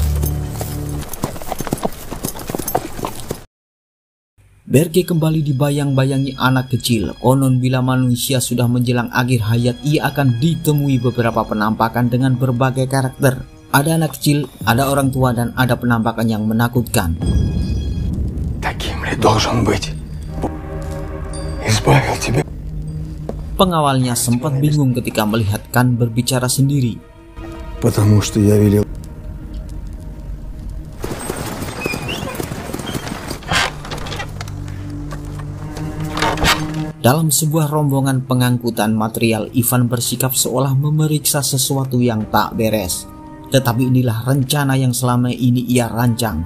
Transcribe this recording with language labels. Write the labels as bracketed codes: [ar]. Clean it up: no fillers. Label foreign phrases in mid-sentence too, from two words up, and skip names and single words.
[id] Berke kembali dibayang-bayangi anak kecil. Konon bila manusia sudah menjelang akhir hayat, ia akan ditemui beberapa penampakan dengan berbagai karakter. Ada anak kecil, ada orang tua, dan ada penampakan yang menakutkan. [ru] Таким ли должен быть? Избавил тебя. [id] Pengawalnya sempat bingung ketika melihat Khan berbicara sendiri. [ru] Потому что я велел. [id] Dalam sebuah rombongan pengangkutan material, Ivan bersikap seolah memeriksa sesuatu yang tak beres. Tetapi inilah rencana yang selama ini ia rancang.